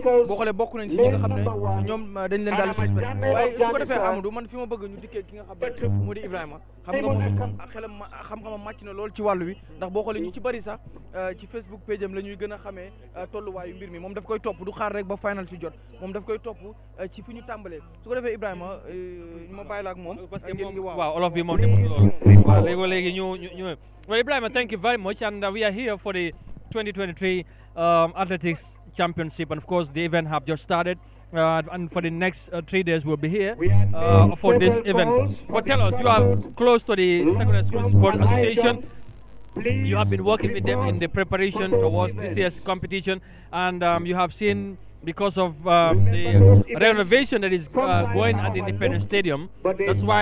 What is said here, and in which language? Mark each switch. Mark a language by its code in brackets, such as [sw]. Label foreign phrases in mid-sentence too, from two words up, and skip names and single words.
[wo] boo xoolee bokk nañ ci ñi nga xam ne ñoom dañ leen daal suspect waaye su ko defee Amadou man fi ma bëgg ñu dikkee ki nga xam ne moo di Ibrahima xam nga moom it xelam xam-xamam màcc na lool ci wàllu wi ndax boo xoolee ñu ci bari sax ci Facebook page am la ñuy gën a xamee tolluwaayu mbir mi moom daf koy topp du xaar rek ba final si jot moom daf koy topp ci fi ñu tàmbalee su ko defee Ibrahima ma bàyyi la ak moom [fr] parce que [wo] waaw olof bi moom demul loolu waaw léegi ñu [en] well Ibrahima thank you very much and we are here for the 2023 athletics championship and of course the event have just started and for the next 3 days we'll be here for this event. But tell us, you are close to the Secondary School Sport Association. You have been working with them in the preparation towards this year's competition, and you have seen because of the renovation that is going at the Independence Stadium.